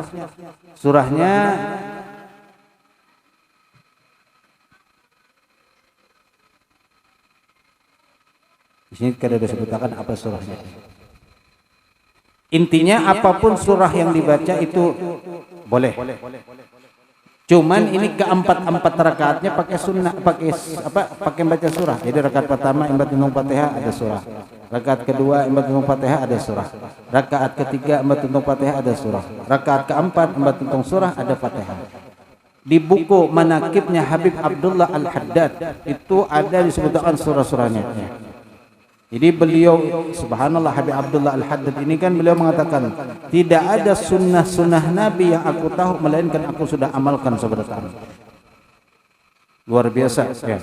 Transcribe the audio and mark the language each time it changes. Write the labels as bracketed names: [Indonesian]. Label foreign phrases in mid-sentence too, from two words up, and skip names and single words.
[Indonesian] Surahnya di sini kada disebutkan apa surahnya. Intinya apapun surah yang dibaca itu boleh. Cuman ini keempat rakaatnya pakai sunnah, pakai baca surah. [Banjar] Jadi rakaat pertama imbat tuntung Fatihah ada surah. Rakaat kedua imbat tuntung Fatihah ada surah. Rakaat ketiga imbat tuntung Fatihah ada surah. Rakaat keempat imbat tuntung surah ada Fatihah. [Indonesian] di buku manakibnya Habib Abdullah Al-Haddad itu ada disebutkan surah-surahnya. Jadi beliau, subhanallah, Habib Abdullah Al-Haddad ini kan beliau mengatakan, tidak ada sunnah-sunnah Nabi yang aku tahu melainkan aku sudah amalkan sebenarnya. Luar biasa ya.